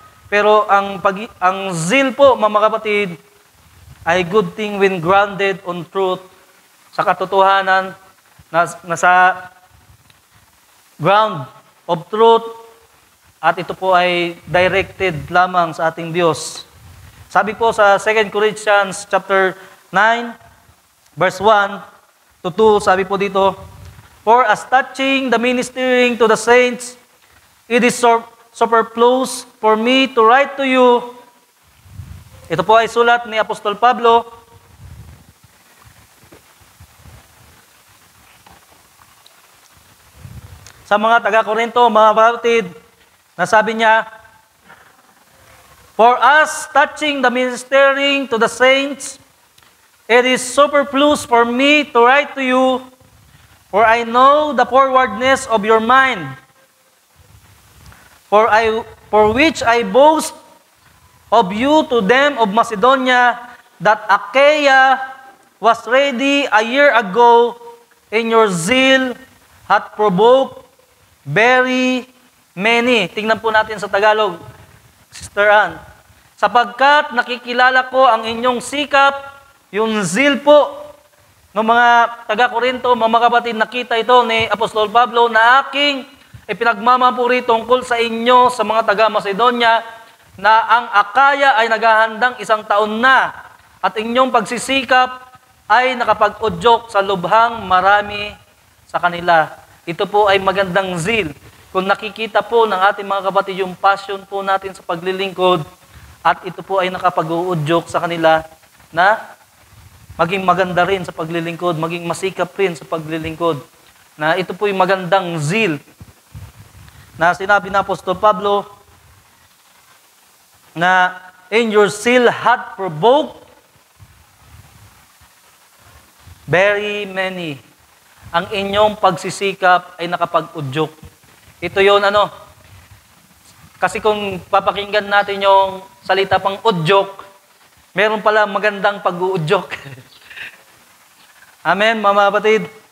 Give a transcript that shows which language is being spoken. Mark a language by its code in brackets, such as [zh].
[tl] Pero ang zeal po, mga kapatid, ay [en] good thing when grounded on truth, [tl] sa katotohanan, na sa [en] ground of truth, [tl] at ito po ay directed lamang sa ating Diyos. Sabi po sa [en] 2 Corinthians chapter 9, verse 1 to 2, [tl] sabi po dito, [en] for as touching the ministering to the saints, it is superfluous for me to write to you. [tl] Ito po ay sulat ni Apostol Pablo. Sa mga taga-Korinto, mga kapatid, nasabi niya, [en] for us touching the ministering to the saints, it is superfluous for me to write to you, for I know the forwardness of your mind, for which I boast of you to them of Macedonia, that Achaia was ready a year ago, and your zeal hath provoked very [tl] many. Tingnan po natin sa Tagalog, Sister Ann. Sapagkat nakikilala ko ang inyong sikap, yung zeal po ng mga taga-Korinto, mga kapatid, nakita ito ni Apostol Pablo na aking ipinagmamapuri tungkol sa inyo, sa mga taga-Macedonia, na ang Akaya ay naghahandang 1 taon na at inyong pagsisikap ay nakapag-udyok sa lubhang marami sa kanila. Ito po ay magandang zeal. Kung nakikita po ng ating mga kapatid yung passion po natin sa paglilingkod at ito po ay nakapag-uudyok sa kanila na maging maganda rin sa paglilingkod, maging masikap rin sa paglilingkod. Na ito po yung magandang zeal na sinabi na Apostol Pablo na [en] in your zeal had provoked very many. [tl] Ang inyong pagsisikap ay nakapag-udyok. Ito yun kasi kung papakinggan natin yung salita pang udyok, meron pala magandang pag-uudyok. Amen, mga kapatid.